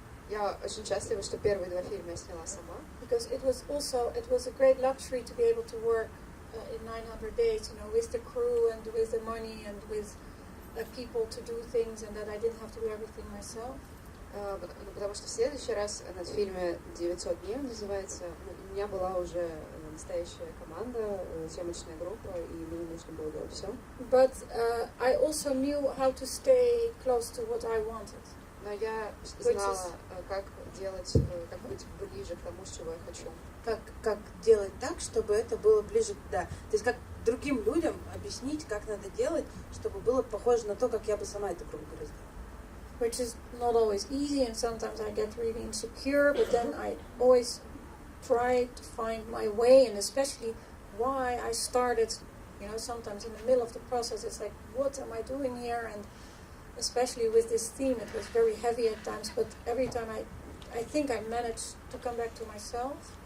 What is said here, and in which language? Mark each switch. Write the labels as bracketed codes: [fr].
[ru] Я очень счастлива, что первые 2 фильма я сняла сама. [en] Because it was a great luxury to be able to work in 900 days, with the crew and with the money and with people to do things, and that I didn't have to do everything myself. [ru] Потому что в следующий раз над фильме «900 дней» называется, у меня была уже настоящая команда, съемочная группа, и мне не нужно было делать все. [en] But I also knew how to stay close to what I wanted. [ru] Но я знала, как делать, как быть ближе к тому, чего я хочу. Как делать так, чтобы это было ближе, да. То есть как другим людям объяснить, как надо делать, чтобы было похоже на то, как я бы сама это, грубо говоря, сделала. [en] Which is not always easy, and sometimes I get really insecure, but then I always try to find my way, and especially why I started, you know, sometimes in the middle of the process, it's like, what am I doing here? And especially with this theme, it was very heavy at times, but every time I think I managed to come back to myself.